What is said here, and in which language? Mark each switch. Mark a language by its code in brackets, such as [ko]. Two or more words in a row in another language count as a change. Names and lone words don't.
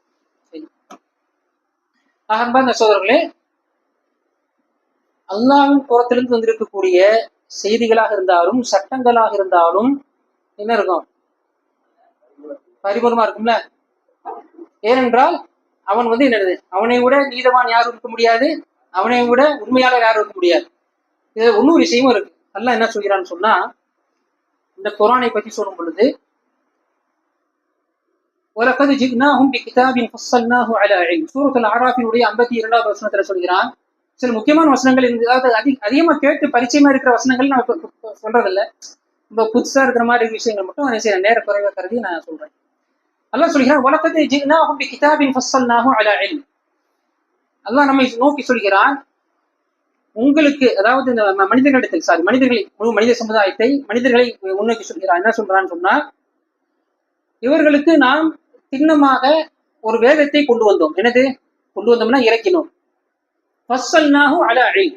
[ta] அன்பார்ந்த சகோதரர்களே, அல்லாஹ்வின் புறத்திலிருந்து வந்திருக்கக்கூடிய செய்திகளாக இருந்தாலும் சட்டங்களாக இருந்தாலும் என்ன இருக்கும், பரிபூர்ணமா இருக்கும்ல. ஏனென்றால் அவன் என்னது, அவனை விட நீதவான் யாரும் இருக்க முடியாது, அவனை விட உண்மையாளர் யாரும் இருக்க முடியாது. இது இன்னொரு விஷயமும் இருக்கு. அல்லாஹ் என்ன சொல்கிறான்னு சொன்னா, இந்த குர்ஆனை பற்றி சொல்லும் பொழுது, [ar] وَلَقَدْ جِئْنَاهُمْ بِكِتَابٍ فَصَّلْنَاهُ عَلَى عِلْمٍ. [ta] சூரத்துல் அராஃபினுடைய 52வது வசனத்துல சொல்கிறான். சில முக்கியமான வசனங்கள், அதாவது அதிகமா கேட்டு பரிச்சயமா இருக்கிற வசனங்கள் நான் சொல்றதில்ல, ரொம்ப புதுசா இருக்கிற மாதிரி விஷயங்கள் மட்டும் நேர குறைவா கருதி நான் சொல்றேன். அல்லாஹ் சொல்கிறான், [ar] وَلَقَدْ جِئْنَاهُمْ بِكِتَابٍ فَصَّلْنَاهُ عَلَى عِلْمٍ. [ta] அல்லாஹ் நம்மை நோக்கி சொல்கிறான், உங்களுக்கு, அதாவது இந்த மனிதர்களிடத்தில், மனிதர்களை, முழு மனித சமுதாயத்தை, மனிதர்களை முன்னோக்கி சொல்கிறான். என்ன சொல்றான்னு சொன்னா, இவர்களுக்கு நாம் சின்னமாக ஒரு வேதத்தை கொண்டு வந்தோம். என்னது கொண்டு வந்தோம்னா இறக்கினோம். [ar] فصلناه على علم.